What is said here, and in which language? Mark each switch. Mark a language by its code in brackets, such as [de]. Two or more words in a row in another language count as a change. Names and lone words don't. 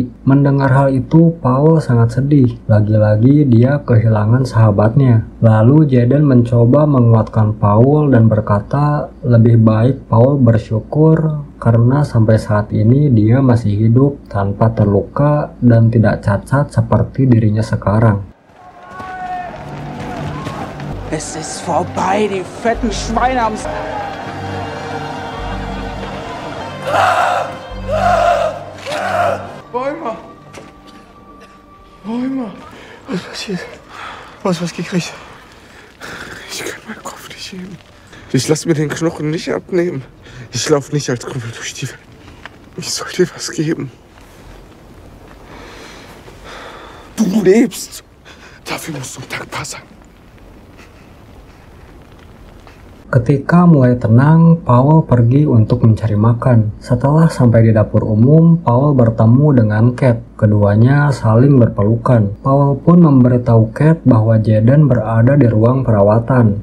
[id] Mendengar hal itu, Paul sangat sedih. Lagi-lagi dia kehilangan sahabatnya. Lalu Jaden mencoba menguatkan Paul dan berkata, lebih baik Paul bersyukur karena sampai saat ini dia masih hidup tanpa terluka dan tidak cacat seperti dirinya sekarang. [de] Es ist vorbei, die fetten Schweine haben's. Bäumer! Bäumer! Was passiert? Was gekriegt? Ich kann meinen Kopf nicht heben. Ich lasse mir den Knochen nicht abnehmen. Ich laufe nicht als Krüppel durch die Welt. Ich soll dir was geben. Du lebst. Dafür musst du dankbar sein. [id] Ketika mulai tenang, Paul pergi untuk mencari makan. Setelah sampai di dapur umum, Paul bertemu dengan Kate. Keduanya saling berpelukan. Paul pun memberitahu Kate bahwa Jaden berada di ruang perawatan.